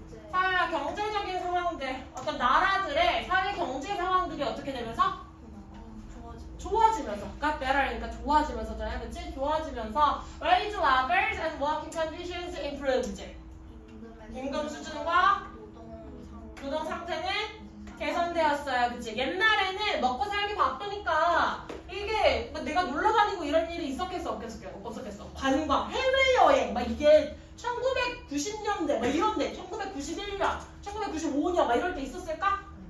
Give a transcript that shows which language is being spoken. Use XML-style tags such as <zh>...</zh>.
<ko>사회와 경제적인 상황들, 어떤 나라들의 사회 경제 상황들이 어떻게 되면서? 좋아지면서. got better 그러니까 좋아지면서잖아요. 그치? 좋아지면서</ko> <en>wage levels and working conditions improved.</en> <ko>임금 수준과 노동 상태는 개선되었어요. 그치? 옛날에는 먹고 살기 바쁘니까 이게 막 내가 놀러 다니고 이런 일이 있었겠어? 없었겠어? 관광, 해외여행 막 이게 1990년대 막 이런데 1991년, 1995년 막 이럴 때 있었을까?</ko>